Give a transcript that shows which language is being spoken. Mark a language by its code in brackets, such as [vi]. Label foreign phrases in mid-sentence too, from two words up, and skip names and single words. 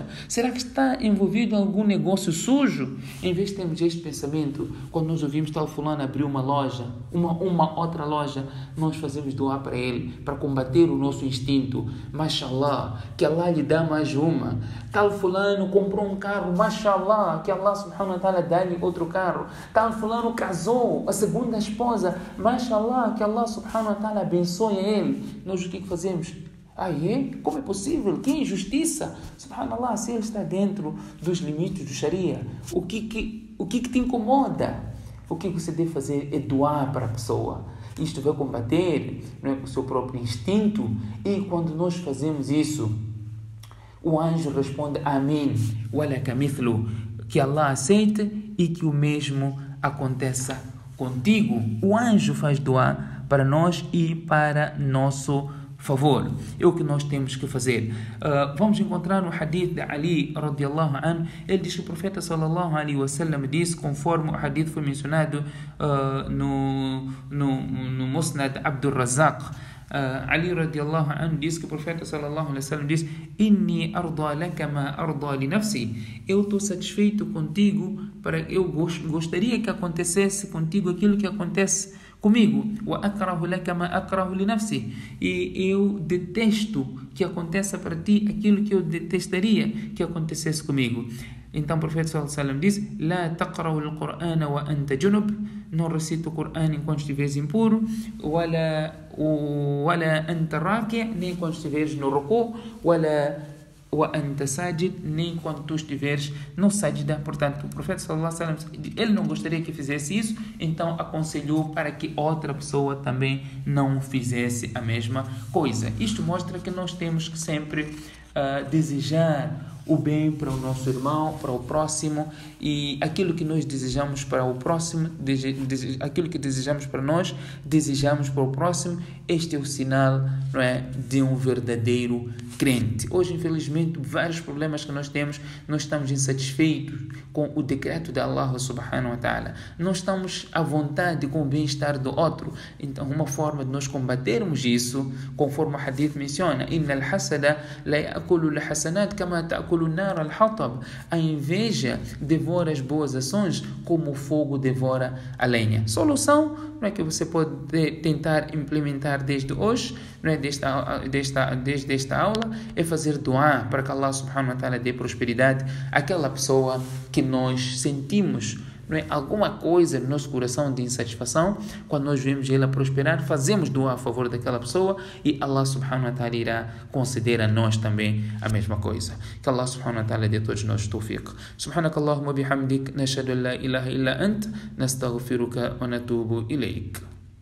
[pt] Será que está envolvido em algum negócio sujo? Em vez de termos este pensamento, quando nós ouvimos tal fulano abrir uma loja, uma outra loja, nós fazemos doar para ele, para combater o nosso instinto. Mashallah, que Allah lhe dá mais uma. Tal fulano comprou um carro, mashallah, que Allah [ar] سبحانه وتعالى [pt] dá-lhe outro carro. Tal fulano casou, a segunda esposa, mashallah, que Allah [ar] سبحانه وتعالى [pt] abençoe ele. Nós o que fazemos? Como é possível? Que injustiça! Subhanallah, se ele está dentro dos limites do Sharia, o que te incomoda? O que você deve fazer é doar para a pessoa. Isto vai combater, não é, o seu próprio instinto. E quando nós fazemos isso, o anjo responde Amém, [ar] ولك مثل, [pt] que Allah aceite e que o mesmo aconteça contigo. O anjo faz doar para nós e para nosso favor. É o que nós temos que fazer. Vamos encontrar no hadith de Ali [ar] رضي الله عنه. [pt] Ele diz que o profeta [ar] صلى الله عليه وسلم [pt] disse, conforme o hadith foi mencionado no Musnad Abdul Razak. Ali [ar] رضي الله عنه [pt] disse que o profeta [ar] صلى الله عليه وسلم [pt] disse: [ar] إني أرضى لك ما أرضى لنفسي. [pt] Eu estou satisfeito contigo, eu gostaria que acontecesse contigo aquilo que acontece comigo. [ar] وأكره لك ما أكره لنفسي. [pt] E eu detesto que aconteça para ti aquilo que eu detestaria que acontecesse comigo. Então o profeta [ar] صلى الله عليه وسلم [pt] diz: [ar] لا تقرأ القرآن وأنت جنب. [pt] Não recita o Qur'an enquanto estiveres impuro. [ar] ولا أنت راكع', [pt] nem quando estiveres no ruku'. [ar] وأنت ساجد, [pt] nem quando tu estiveres no sajda. Portanto, o profeta [ar] صلى الله عليه وسلم, [pt] ele não gostaria que fizesse isso, então aconselhou para que outra pessoa também não fizesse a mesma coisa. Isto mostra que nós temos que sempre desejar o bem para o nosso irmão, para o próximo, e aquilo que nós desejamos para o próximo, aquilo que desejamos para nós, desejamos para o próximo. Este é o sinal, não é, de um verdadeiro crente. Hoje, infelizmente, vários problemas que nós temos, nós estamos insatisfeitos com o decreto de Allah [ar] سبحانه وتعالى. [pt] Não estamos à vontade com o bem-estar do outro. Então, uma forma de nós combatermos isso, conforme o hadith menciona, [ar] إن الحسد ليأكل الحسنات كما تأكل النار الحطب. [pt] A inveja devora as boas ações como o fogo devora a lenha. Solução, não é, que você pode tentar implementar desde hoje, não é, desde esta aula, é fazer dua para que Allah [ar] سبحانه وتعالى [pt] dê prosperidade àquela pessoa que nós sentimos, não é, alguma coisa no nosso coração de insatisfação. Quando nós vemos ela prosperar, fazemos dua a favor daquela pessoa e Allah [ar] سبحانه وتعالى [pt] irá conceder a nós também a mesma coisa. Que Allah [ar] سبحانه وتعالى [pt] dê a todos nós tawfiq. [ar] سبحانك اللهم بحمدك، نشهد أن لا إله إلا أنت، نستغفرك ونتوب إليك.